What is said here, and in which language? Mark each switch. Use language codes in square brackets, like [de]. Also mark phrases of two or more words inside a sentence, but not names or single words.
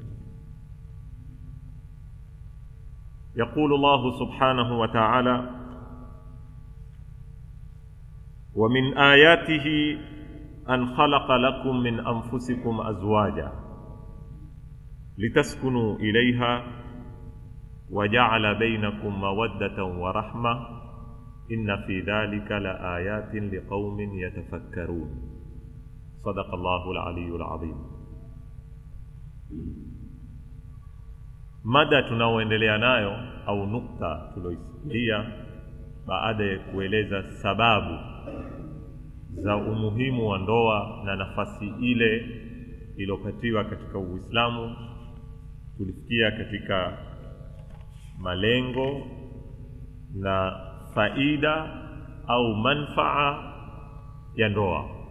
[ar] يقول الله سبحانه وتعالى: ومن آياته أن خلق لكم من أنفسكم أزواجا لتسكنوا إليها وجعل بينكم مودة ورحمة إن في ذلك لآيات لقوم يتفكرون. صدق الله العلي العظيم. [sw] mada tunaoendelea nayo au nukta tuloisikia baada ya kueleza sababu za umuhimu wa ndoa na nafasi ile iliyopatiwa katika Uislamu, tulifikia katika malengo na faida au manfaa ya ndoa.